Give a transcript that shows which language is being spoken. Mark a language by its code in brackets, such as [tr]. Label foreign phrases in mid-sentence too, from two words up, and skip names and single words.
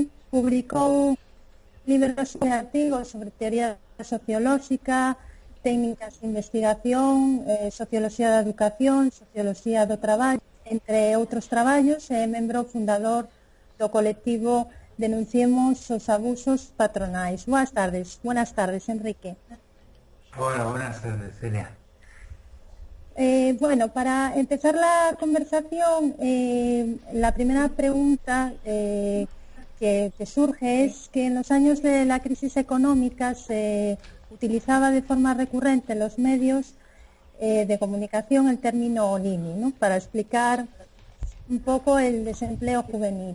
[gl] Publicou libros e artigos sobre teoría sociolóxica, técnicas de investigación, socioloxía da educación, socioloxía do traballo, entre outros traballos, é membro fundador do colectivo Denunciemos os abusos patronais. [es] Buenas tardes, Enrique. Hola, buenas tardes, Celia. Bueno, para empezar la conversación, la primera pregunta que surge es que en los años de la crisis económica se utilizaba de forma recurrente en los medios de comunicación el término Nini, ¿no?, para explicar un poco el desempleo juvenil.